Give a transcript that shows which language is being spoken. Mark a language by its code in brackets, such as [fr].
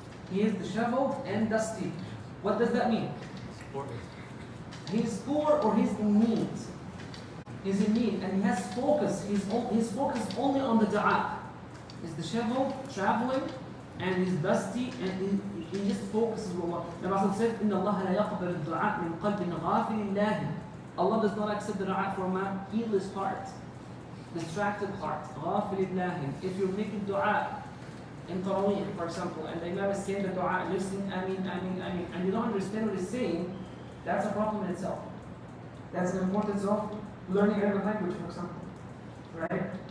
[en] He is disheveled and dusty. What does that mean? He's poor or he's in need. He's in need and he has focus. He's focused only on the dua. He's disheveled, traveling, and he's dusty, and he just focuses on Allah. The Prophet said, [ar] إِنَّ اللَّهَ لَا يَقْبَلُ الدُّعَاء مِنْ قَلْبٍ غَافِلٍ لَاهٍ. [en] Allah does not accept the dua from a heedless heart, distracted heart. [ar] غَافِلٍ لَاهٍ. [en] If you're making dua in Tarawih, for example, and the Imam is saying the dua, and you're saying Ameen, Ameen, Ameen, and you don't understand what he's saying, that's a problem in itself. That's the importance of learning Arabic language, for example. Right?